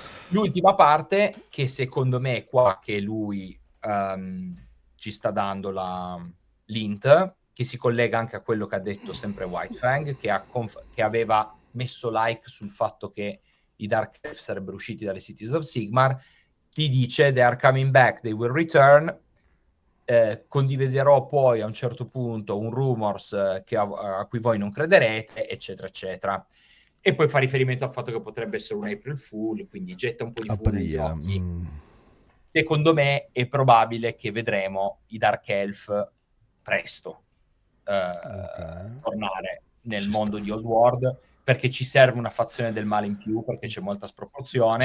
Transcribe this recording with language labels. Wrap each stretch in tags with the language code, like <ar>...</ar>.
<it>L'ultima parte, che secondo me è qua che lui ci sta dando l'int, che si collega anche a quello che ha detto sempre White Fang, che aveva messo like sul fatto che i Dark Elf sarebbero usciti dalle Cities of Sigmar. Ti dice</it> <en>they are coming back, they will return.</en> <it>Condividerò poi a un certo punto un rumors a cui voi non crederete, eccetera eccetera, e poi fa riferimento al fatto che potrebbe essere un April Fool, quindi getta un po' di fumo negli occhi. Secondo me è probabile che vedremo i Dark Elf presto tornare nel mondo di Old World, perché ci serve una fazione del male in più, perché c'è molta sproporzione.</it>